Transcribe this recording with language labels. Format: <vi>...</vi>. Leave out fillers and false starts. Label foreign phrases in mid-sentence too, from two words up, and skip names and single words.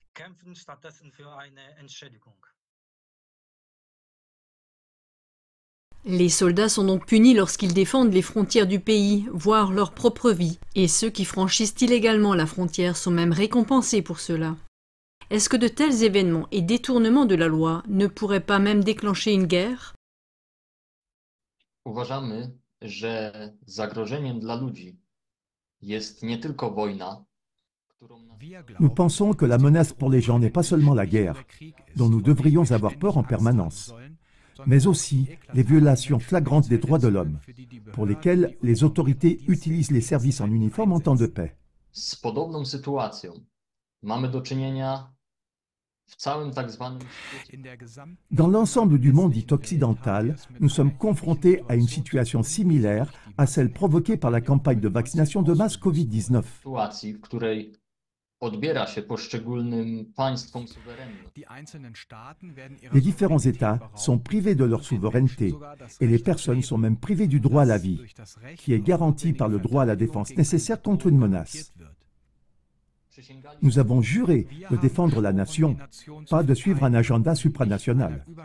<fr>Les soldats sont donc punis lorsqu'ils défendent les frontières du pays, voire leur propre vie. Et ceux qui franchissent illégalement la frontière sont même récompensés pour cela. Est-ce que de tels événements et détournements de la loi ne pourraient pas même déclencher une guerre?</fr> <pl>Uważamy, że zagrożeniem dla ludzi jest nie tylko wojna, którą</pl> <fr>Nous pensons que la menace pour les gens n'est pas seulement la guerre, dont nous devrions avoir peur en permanence, mais aussi les violations flagrantes des droits de l'homme, pour lesquelles les autorités utilisent les services en uniforme en temps de paix.</fr> <pl>Z podobną sytuacją mamy do czynienia w całym tak zwanym świecie.</pl> <fr>Dans l'ensemble du monde dit occidental, nous sommes confrontés à une situation similaire à celle provoquée par la campagne de vaccination de masse Covid-19.</fr> <pl>Sytuacji, w której odbiera się poszczególnym państwom suwerenność.</pl> <fr>Les différents États sont privés de leur souveraineté et les personnes sont même privées du droit à la vie, qui est garanti par le droit à la défense nécessaire contre une menace. Nous avons juré de défendre la nation, pas de suivre un agenda supranational.</fr>